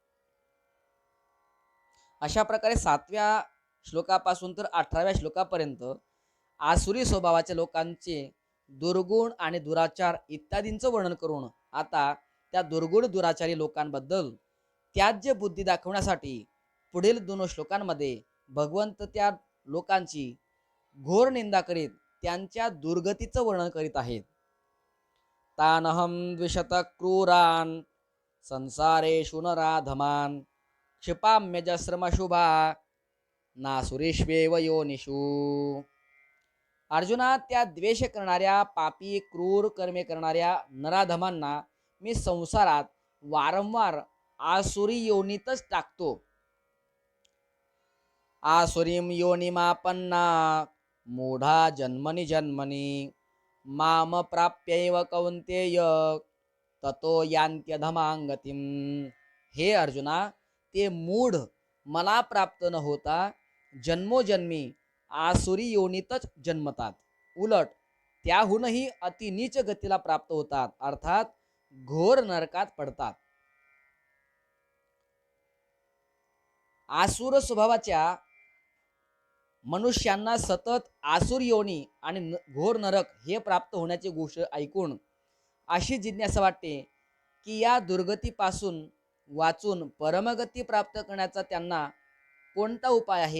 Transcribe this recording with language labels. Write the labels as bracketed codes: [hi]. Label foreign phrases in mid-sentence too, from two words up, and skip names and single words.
[mr] अशा प्रकारे 7व्या श्लोकापासून तर 18व्या श्लोकापर्यंत आसुरी स्वभावाच्या लोकांचे दुर्गुण आणि दुराचार इत्यादींचं वर्णन करून आता त्या दुर्गुण दुराचारी लोकांबद्दल त्याज्य बुद्धी दाखवण्यासाठी पुढील 2 श्लोकांमध्ये भगवंत त्या लोकांची घोर निंदा करीत त्यांच्या दुर्गतीचं वर्णन करीत आहेत. [sa] तानहम द्विशत क्रूरान संसारेषु नराधमान क्षिपाम्यजस्रमशुभा नासुरेष्वेव योनिषु. [mr] अर्जुना, त्या द्वेष करणाऱ्या, पापी, क्रूर कर्मे करणाऱ्या नराधमांना मी संसारात वारंवार आसुरी योनीतच टाकतो. [sa] आसुरीम योनिमापन्ना मूढा जन्मनि जन्मनि माम प्राप्यैव कौन्तेय ततो यान्त्यधमांगतिम. [mr] हे अर्जुना, ते मूढ मला प्राप्त न होता जन्मोजन्मी आसुरी योनीतच जन्मतात. उलट त्याहूनही अतिनीच गतीला प्राप्त होतात, अर्थात घोर नरकात पडतात. आसुर स्वभावाच्या मनुष्यांना सतत आसुर योनी आणि घोर नरक हे प्राप्त होण्याची गोष्ट ऐकून अशी जिज्ञासा वाटते की या दुर्गतीपासून वाचून परमगती प्राप्त करण्याचा त्यांना कोणता उपाय आहे.